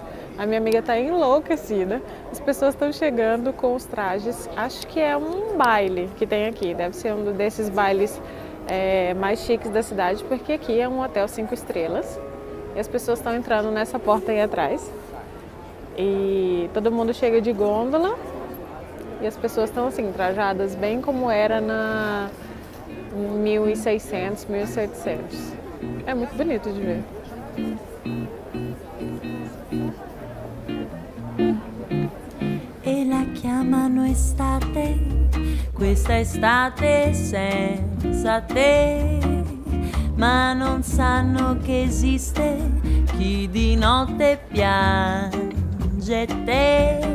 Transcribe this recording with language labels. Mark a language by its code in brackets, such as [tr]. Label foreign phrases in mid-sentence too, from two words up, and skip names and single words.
[pt] A minha amiga está enlouquecida, as pessoas estão chegando com os trajes, acho que é um baile que tem aqui, deve ser um desses bailes mais chiques da cidade, porque aqui é um hotel 5 estrelas e as pessoas estão entrando nessa porta aí atrás e todo mundo chega de gôndola. E as pessoas estão assim, trajadas bem como era na 1600, 1700. É muito bonito de ver. [it] E la chiamano estate, questa estate senza te, ma non sanno che esiste chi di notte piange te.